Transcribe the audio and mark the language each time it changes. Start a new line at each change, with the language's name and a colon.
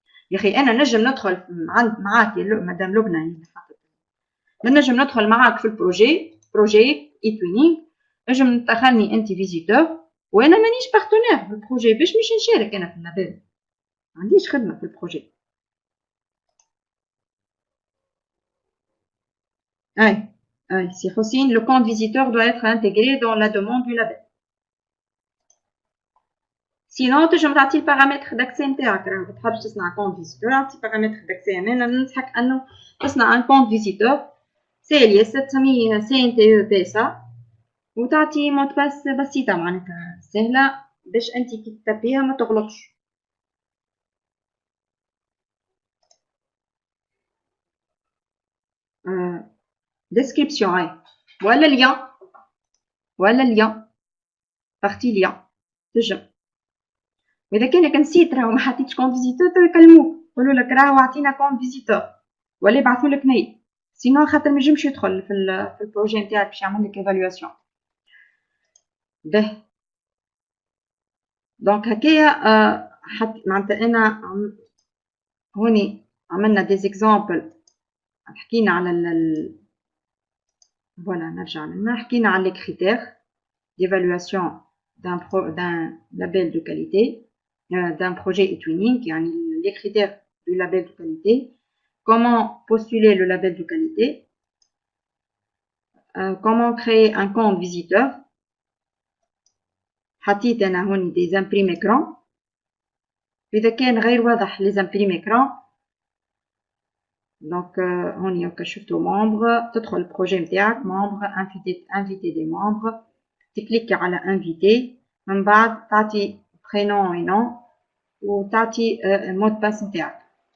Arabic: يا اخي انا نجم ندخل معاك يا مدام لبنى، نجم ندخل معاك في بروجي ايتوينينغ، نجم تدخلني انت فيزيتور وانا مانيش بارتنير في البروجي باش مش نشارك انا في اللابيل، ما عنديش خدمه في البروجي.
French: اي سي حسين، le compte visiteur doit être intégré dans la demande du label.
Arabic: سينون تنجم تعطي البارامتر داكسي نتاعك، راه تحبش تصنع كونت فيزيتور اعطي بارامتر داكسي. انا ننصحك انه تصنع ان كونت فيزيتور سيريس تسميه سي ان تي او بي سا، وتعطي مود باس بسيطه معناتها سهله باش انت كي تتبيها ما تغلطش. ديسكريبسيون اي ولا ليان، ولا ليان بارتي ليان تنجم. واذا كانك نسيت راهو ما حطيتش كونت فيزيتور يكلموك يقولوا لك راهو عطينا كونت فيزيتور ولا يبعثوا لك ميل، سينو خاطر ما ينجمش يدخل في البروجي نتاعك باش يعمل لك ايفالواسيون. به دونك هكايا حط معناتها انا هوني عملنا دي زيكزامبل، حكينا على فوالا نرجع لنا حكينا على لي كريتير ديفالواسيون
French: d'un label de qualité, d'un projet e-twinning, les critères du label de qualité, comment postuler le label de qualité, comment créer un compte visiteur.
Arabic: حطيت انا هون دي امبريم اكران، اذا كان غير واضح لي امبريم اكران دونك هوني هكا شفتو ممبر، تدخل البروجي نتاعك ممبر انفيتي دي ممبر، تكليكي على انفيتي، من بعد تعطي برينون و نون وتعطي مود باس نتاعك.